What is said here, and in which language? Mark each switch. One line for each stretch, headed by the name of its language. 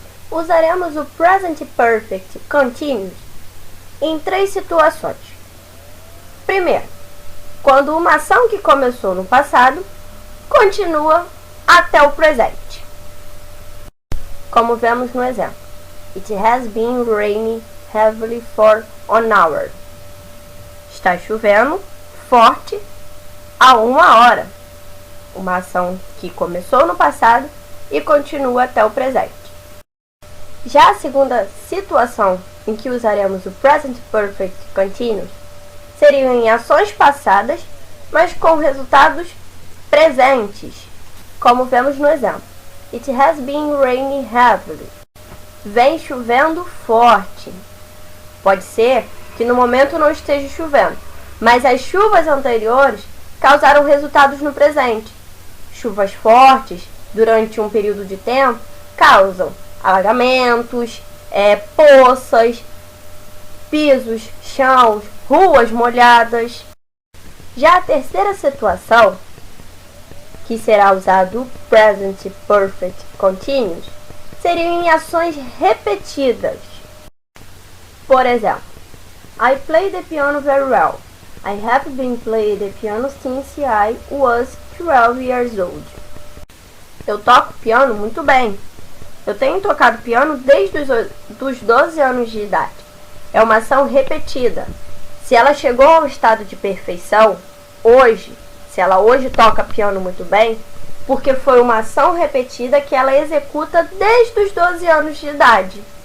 Portuguese: Usaremos o Present Perfect Continuous em 3 situações. Primeiro, quando uma ação que começou no passado continua até o presente. Como vemos no exemplo.
English: It has been raining heavily for an hour.
Portuguese: Está chovendo forte há 1 hora. Uma ação que começou no passado e continua até o presente. Já a segunda situação em que usaremos o Present Perfect Continuous seriam em ações passadas, mas com resultados presentes, como vemos no exemplo. It has been raining heavily. Vem chovendo forte. Pode ser que no momento não esteja chovendo, mas as chuvas anteriores causaram resultados no presente. Chuvas fortes durante um período de tempo causam alagamentos, poças, pisos, chãos, ruas molhadas. Já a terceira situação, que será usado o Present Perfect Continuous, seriam em ações repetidas. Por exemplo,
English: I play the piano very well. I have been playing the piano since I was 12 years old.
Portuguese: Eu toco piano muito bem. Eu tenho tocado piano desde os 12 anos de idade. É uma ação repetida. Se ela chegou ao estado de perfeição, se ela hoje toca piano muito bem, porque foi uma ação repetida que ela executa desde os 12 anos de idade.